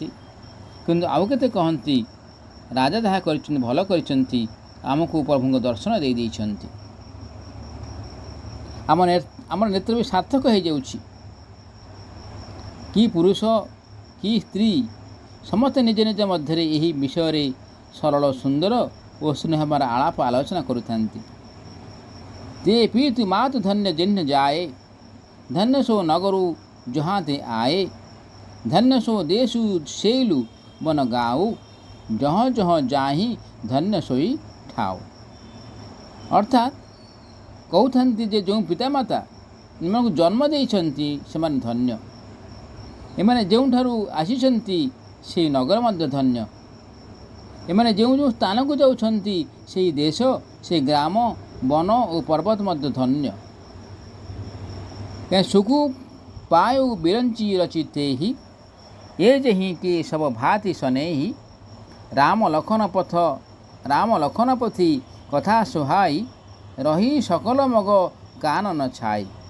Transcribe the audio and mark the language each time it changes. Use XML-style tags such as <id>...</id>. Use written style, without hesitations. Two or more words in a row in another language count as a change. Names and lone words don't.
<or>କିନ୍ତୁ ଆଉ କେତେ କହନ୍ତି ରାଜା ଯାହା କରିଛନ୍ତି ଭଲ କରିଛନ୍ତି, ଆମକୁ ପ୍ରଭୁଙ୍କ ଦର୍ଶନ ଦେଇଛନ୍ତି। ଆମର ନେତ୍ର ବି ସାର୍ଥକ ହୋଇଯାଉଛି। କି ପୁରୁଷ କି ସ୍ତ୍ରୀ ସମସ୍ତେ ନିଜ ନିଜ ମଧ୍ୟରେ ଏହି ବିଷୟରେ ସରଳ ସୁନ୍ଦର ଓ ସ୍ନେହବାର ଆଳାପ ଆଲୋଚନା କରୁଥାନ୍ତି।</or> <awa>ते पीतु मातु धन्य जिन्ह जाए धन्य सो नगरु जहाँ ते आए धन्य सो देशु सेलु बन गाऊ जहाँ जहाँ जाहि धन्य सोई ठाऊ।</awa> <or>ଅର୍ଥାତ କହତେ ଯେ ଯୋ ପିତାମାତା एମାନଙ୍କୁ जन्म ଦେଇଛନ୍ତି ସେମାନେ ଧନ୍ୟ, ଏମାନେ ଯେଉଁଠାରୁ ଆସିଛନ୍ତି ସେହି ନଗର ମଧ୍ୟ ଧନ୍ୟ, ଏମାନେ ଯେଉଁ ଯେଉଁ ସ୍ଥାନକୁ ଯାଉଛନ୍ତି ସେହି ଦେଶ, ସେହି ଗ୍ରାମ, ବନ ଓ ପର୍ବତ ମଧ୍ୟ ଧନ୍ୟ।</or> <awa>सुख पायु बिरञ्चि रचिते हि ए जे हिं कि सब भाति सनेहि राम लखन पथि कथा सुहाइ रहि सकल मग कानन छाइ।</awa>